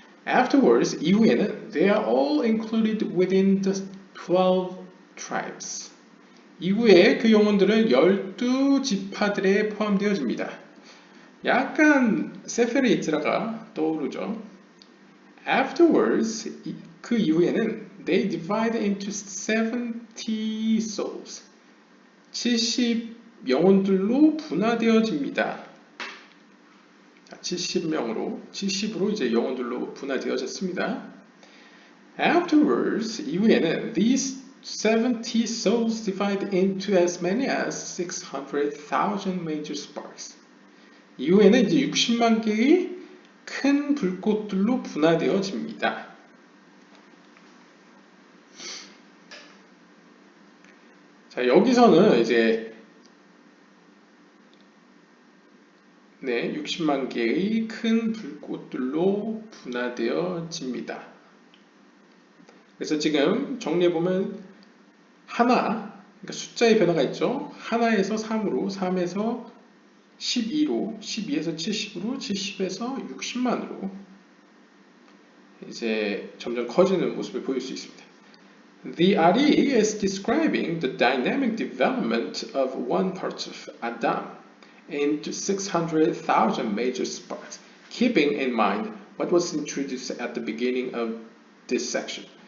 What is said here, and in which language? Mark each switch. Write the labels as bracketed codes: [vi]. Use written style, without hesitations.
[en] Afterwards, [ko] 이후에는 [en] they are all included within the 12 tribes. [ko] 이후에 그 영혼들은 12지파들에 포함되어집니다. 약간 세페르 예츠라가 떠오르죠. [en] Afterwards, [ko] 그 이후에는 [en] they divide into 70 souls. [ko] 70 영혼들로 분화되어집니다. 70으로 이제 영혼들로 분화되어졌습니다. [en] Afterwards, [ko] 이후에는 [en] these 70 souls divide into as many as 600,000 major sparks. [ko] 이후에는 이제 60만 개의 큰 불꽃들로 분화되어집니다. 자, 여기서는 이제 60만 개의 큰 불꽃들로 분화되어집니다. 그래서 지금 정리해보면 하나, 그러니까 숫자의 변화가 있죠. 하나에서 3으로, 3에서 12로, 12에서 70으로, 70에서 60만으로 이제 점점 커지는 모습을 보일 수 있습니다. [en] The RE is describing the dynamic development of one part of Adam into 600,000 major sparks, keeping in mind what was introduced at the beginning of this section.